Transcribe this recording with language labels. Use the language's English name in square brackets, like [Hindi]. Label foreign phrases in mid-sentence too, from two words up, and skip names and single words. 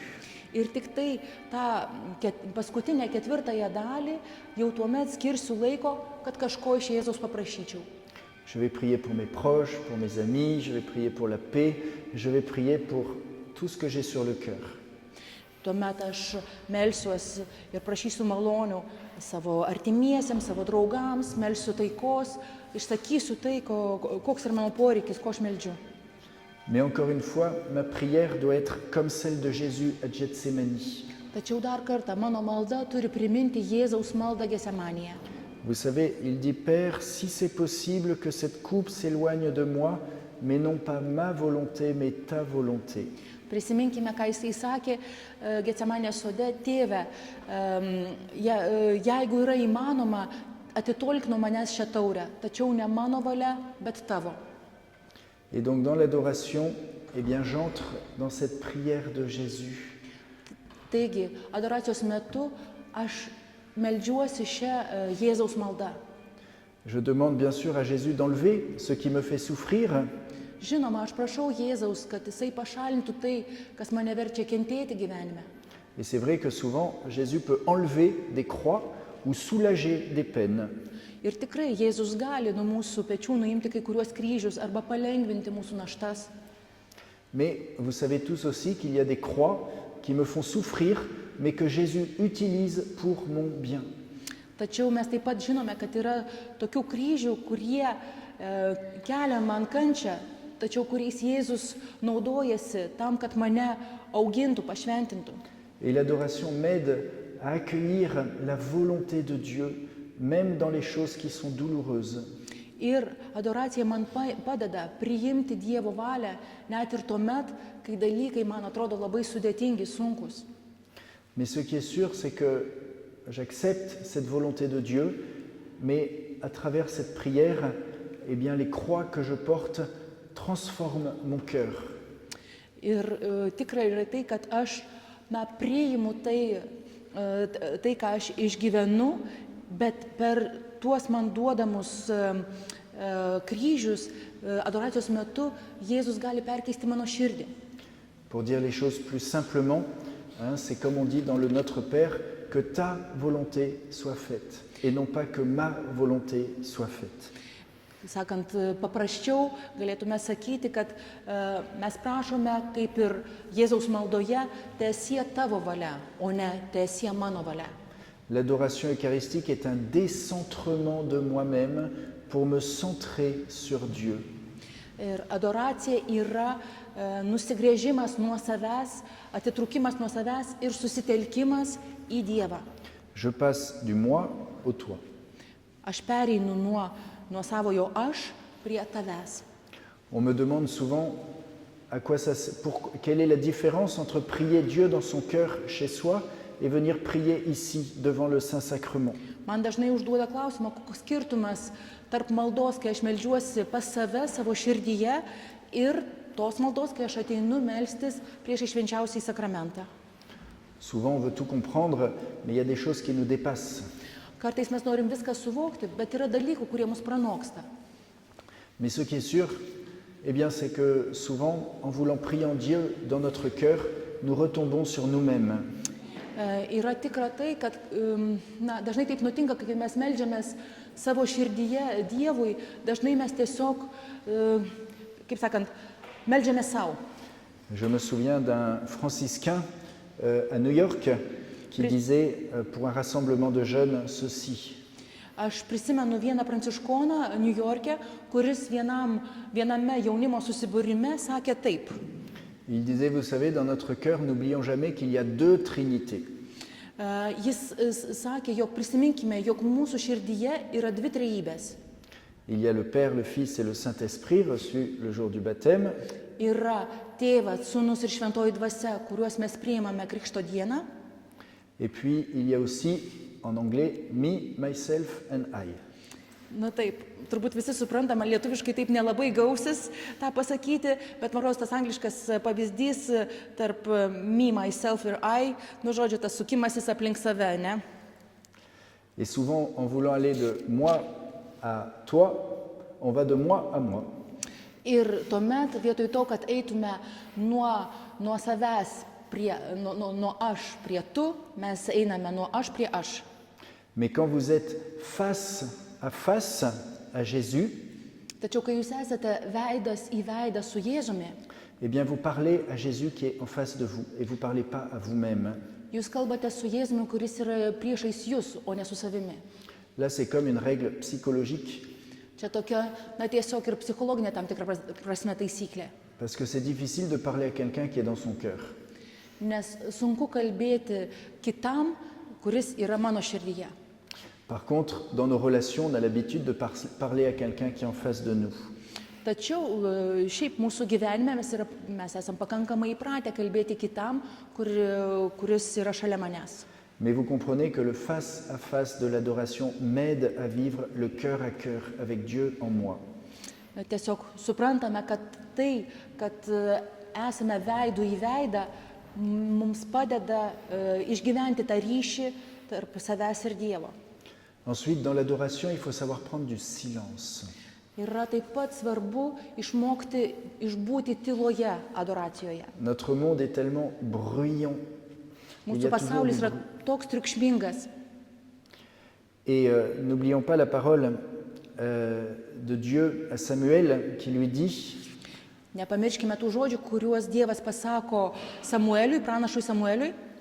[Lithuanian] Ir tik tai tą paskutinę 4 dalį jau tuomet skirsiu laiko, kad kažko iš Jėzaus paprašyčiau. [French] Je vais prier pour mes proches, pour mes amis, je vais prier pour la paix, je vais prier pour tout ce que j'ai sur le cœur. [Lithuanian] Tuomet aš melsiuosi ir prašysiu malonių savo artimiesiems, savo draugams, melsiu taikos, išsakysiu tai, koks yra mano poreikis, ko aš meldžiu. [French] Mais encore une fois, ma prière doit être comme celle de Jésus à Gethsémani. [Lithuanian] Tačiau dar kartą mano malda turi priminti Jėzaus maldą Getsemanėje. [French] Vous savez, il dit, Père, si c'est possible que cette coupe s'éloigne de moi, mais non pas ma volonté, mais ta volonté. [Lithuanian] Prisiminkime, ką jisai sakė Getsemanės sode: Tėve, jeigu yra įmanoma, atitolk nuo manęs šią taurę, tačiau ne mano valia, bet tavo. [French] Et donc dans l'adoration, eh bien j'entre dans cette prière de Jésus. [Lithuanian] Taigi, adoracijos metu aš meldžiuosi šią Jėzaus maldą. [French] Je demande bien sûr à Jésus d'enlever ce qui me fait souffrir, [Lithuanian] Žinoma, aš prašau Jėzaus, kad jisai pašalintų tai, kas mane verčia kentėti gyvenime. [French] et c'est vrai que souvent Jésus peut enlever des croix ou soulager des peines. [Lithuanian] Ir tikrai Jėzus gali nuo mūsų pečių nuimti kai kuriuos kryžius arba palengvinti mūsų naštas. [French] Mais vous savez tous aussi qu'il y a des croix qui me font souffrir, mais que Jésus utilise pour mon bien. [Lithuanian] Tačiau mes taip pat žinome, kad yra tokių kryžių, kurie kelia man kančią, tačiau kuriais Jėzus naudojasi tam, kad mane augintų, pašventintų. [French] Et l'adoration m'aide à accueillir la volonté de Dieu, même dans les choses qui sont douloureuses. [Lithuanian] Ir adoracija man padeda priimti Dievo valią, net ir tuomet, kai dalykai man atrodo labai sudėtingi, sunkus. [French] Mais ce qui est sûr, c'est que j'accepte cette volonté de Dieu, mais à travers cette prière, eh bien, les croix que je porte transforment mon cœur. [Lithuanian] Ir tikrai yra tai, kad aš priimu tai, ką aš išgyvenu, bet per tuos man duodamus kryžius adoracijos metu Jėzus gali perkeisti mano širdį. [French] Pour dire les choses plus simplement, c'est comme on dit dans le Notre Père, que ta volonté soit faite, et non pas que ma volonté soit faite. [Lithuanian] Sakant paprasčiau, galėtume sakyti, kad mes prašome, kaip ir Jėzaus maldoje, teesie tavo valia, o ne teesie mano valia. [French] L'adoration eucharistique est un décentrement de moi-même pour me centrer sur Dieu. [Lithuanian] Ir adoracija yra nusigręžimas nuo savęs, atitrūkimas nuo savęs ir susitelkimas į Dievą. [French] Je passe du moi au toi. [Lithuanian] Aš pereinu nuo savojo aš prie tavęs. [French] On me demande souvent quelle est la différence entre prier Dieu dans son cœur chez soi et venir prier ici devant le Saint-Sacrement. [Lithuanian] Man dažnai užduoda klausimą, koks skirtumas tarp maldos, kai aš meldžiuosi pas save, savo širdyje, ir tos maldos, kai aš ateinu melstis prieš švenčiausiąjį sakramentą. [French] Souvent on veut tout comprendre, mais il y a des choses qui nous dépassent. [Lithuanian] Kartais mes norim viską suvokti, bet yra dalykų, kurie mus pranoksta. [French] Mais ce qui est sûr, eh bien, c'est que souvent, en voulant prier en Dieu dans notre cœur, nous retombons sur nous-mêmes. [Lithuanian] Yra tikra tai, kad dažnai taip nutinka, kai mes meldžiamės savo širdyje Dievui, dažnai mes tiesiog, kaip sakant, meldžiamės savo. [French] Je me souviens d'un franciscain à New York qui disait pour un rassemblement de jeunes ceci. [Lithuanian] Aš prisimenu vieną pranciškoną New York'e, kuris viename jaunimo susibūrime sakė taip. [French] Il disait, vous savez, dans notre cœur, n'oublions jamais qu'il y a deux trinités. [Lithuanian] Jis sakė, jog prisiminkime, jog mūsų širdyje yra dvi trejybės. [French] Il y a le Père, le Fils et le Saint-Esprit reçus le jour du baptême. [Lithuanian] Yra Tėvas, Sūnus ir Šventoji Dvasia, kuriuos mes priimame Krikšto dieną. [French] Et puis, il y a aussi, en anglais, [English] me, myself and I. [Lithuanian] Na taip, turbūt visi suprantama, lietuviškai taip nelabai gausis tą pasakyti, bet man rodos tas angliškas pavyzdys tarp [English] me, myself [Lithuanian] ir I, žodžiu, tas sukimasis aplink save, ne? [French] Et souvent, en voulant aller de moi à toi, on va de moi à moi. [Lithuanian] Ir tuomet, vietoj to, kad eitume nuo savęs, nuo aš prie tu, mes einame nuo aš prie aš. [French] Mais quand vous êtes face à Jésus, [Lithuanian] tačiau kai jūs esate veidas į veidą su Jėzumi, [French] eh bien vous parlez à Jésus qui est en face de vous et vous parlez pas à vous-même. [Lithuanian] Jūs kalbate su Jėzumi, kuris yra priešais jūs, o ne su savimi. [French] Là, c'est comme une règle psychologique. [Lithuanian] Čia tokia, tiesiog ir psichologinė tam tikra prasme taisyklė. [French] Parce que c'est difficile de parler à quelqu'un qui est dans son cœur. [Lithuanian] Nes sunku kalbėti kitam, kuris yra mano širdyje. [French] Par contre, dans nos relations, on a l'habitude de parler à quelqu'un qui est en face de nous. [Lithuanian] Tačiau šiaip mūsų gyvenime mes esam pakankamai įpratę kalbėti kitam, kuris yra šalia manęs. [French] Mais vous comprenez que le face à face de l'adoration m'aide à vivre le cœur à cœur avec Dieu en moi. [Lithuanian] Tiesiog suprantame, kad tai, kad esame veidų į veidą, mums padeda išgyventi tą ryšį tarp savęs ir Dievo. [French] Ensuite, dans l'adoration, il faut savoir prendre du silence. [Lithuanian] Yra taip pat svarbu išmokti išbūti tyloje adoracijoje. [French] Notre monde est tellement bruyant. Il y [Lithuanian] Mūsų [French] a toujours [Lithuanian] pasaulis [French] du [Lithuanian] yra [French] bruit. [Lithuanian] toks triukšmingas. [French] Et n'oublions pas la parole de Dieu à Samuel qui lui dit [Lithuanian] Nepamirškime tų žodžių, kuriuos Dievas pasako Samueliui, pranašui Samueliui.